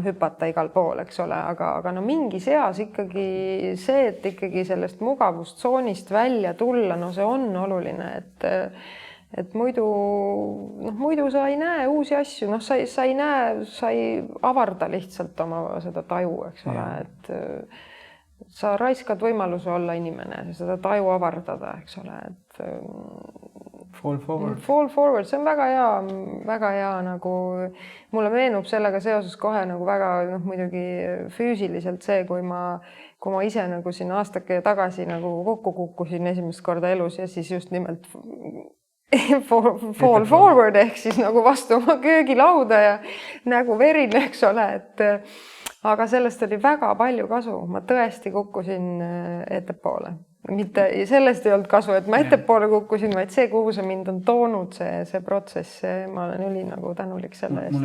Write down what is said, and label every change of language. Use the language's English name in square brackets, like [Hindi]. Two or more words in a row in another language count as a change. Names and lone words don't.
[Estonian] hüpata igal pool, eks ole, aga mingis eas ikkagi see, et ikkagi sellest mugavustsoonist välja tulla, see on oluline, et muidu sa ei näe uusi asju, sa ei näe, sa ei avarda lihtsalt oma seda taju, eks ole, et sa raiskad võimaluse olla inimene, seda taju avardada, eks ole, et [English] fall forward. Fall forward, [Estonian] see on väga hea nagu, mulle meenub sellega seoses kohe nagu väga muidugi füüsiliselt see, kui ma ise nagu siin aastake tagasi nagu kokku kukkusin esimest korda elus ja siis just nimelt [English] fall forward [Estonian] ehk siis nagu vastu oma köögilauda ja nägu verine, eks ole, et aga sellest oli väga palju kasu. Ma tõesti kukkusin ettepoole. Mitte sellest ei olnud kasu, et ma ettepoole kukkusin, vaid see, kuhu see mind on toonud, see protsess, ma olen üli nagu tänulik selle eest.